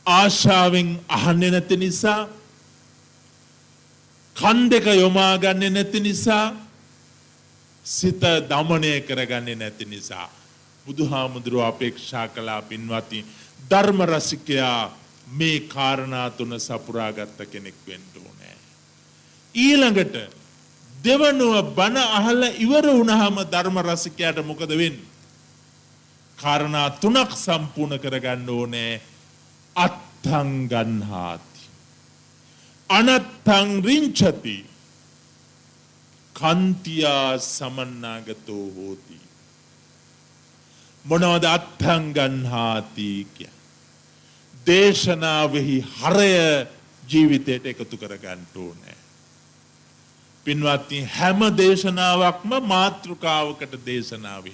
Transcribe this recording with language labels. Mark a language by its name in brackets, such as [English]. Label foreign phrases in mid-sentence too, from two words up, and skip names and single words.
[Sinhala] ආශාවෙන් අහන්නේ නැති නිසා, කන් දෙක යොමා ගන්නේ නැති නිසා, සිත දමනය කරගන්නේ නැති නිසා බුදුහාමුදුරුවෝ අපේක්ෂා කළා පින්වත්නි ධර්ම රසිකයා මේ කාරණා තුන සපුරාගත්ත කෙනෙක් වෙන්න ඕනේ. ඊළඟට දෙවනුව බණ අහලා ඉවර වුණාම ධර්ම රසිකයාට මොකද වෙන්නේ? කාරණා තුනක් සම්පූර්ණ කරගන්න ඕනේ. [Pali] අත්තං ගන්හාති, අනත්තං රිංචති, කන්තියා සමන්නාගතෝ හෝති. [Sinhala] මොනවද [Pali] අත්තං ගන්හාති [Sinhala] කියන්නේ? දේශනාවෙහි හරය ජීවිතයට එකතු කරගන්න ඕනේ. පින්වත්නි හැම දේශනාවක්ම මාතෘකාවකට දේශනාවෙන්.